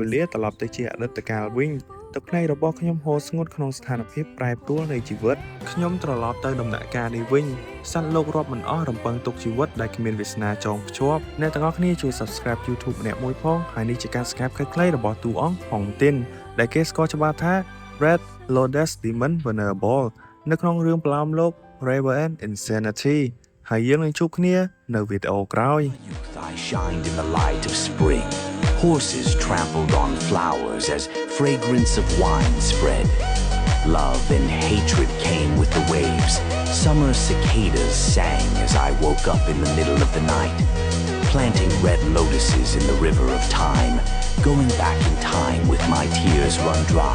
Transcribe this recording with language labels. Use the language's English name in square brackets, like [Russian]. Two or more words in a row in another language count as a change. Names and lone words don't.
[Khmer] លាត្រឡប់ទៅជាអតីតកាលវិញទឹកភ្នែករបស់ខ្ញុំហូរស្ងួតក្នុងស្ថានភាពប្រែប្រួលនៃជីវិតខ្ញុំត្រឡប់ទៅដំណាក់កាលនេះវិញសត្វលោករាប់មិនអស់រំពឹងទុកជីវិតដែលគ្មានវាសនាចងភ្ជាប់អ្នកទាំងអស់គ្នាជួយ Subscribe YouTube ម្នាក់មួយផងហើយនេះជាការស្កាប់ខ្លីៗរបស់តួអង្គហុងទីនដែលគេស្គាល់ច្បាស់ថា Red Lotus Demon Vulnerable នៅក្នុងរឿងប្រឡោមលោក Raven and Insanity ហើយយើងនឹងជួបគ្នានៅវីដេអូក្រោយ [English] I shined in the light of spring. Horses trampled on flowers as fragrance of wine spread. Love and hatred came with the waves. Summer cicadas sang as I woke up in the middle of the night, planting red lotuses in the river of time, going back in time with my tears run dry.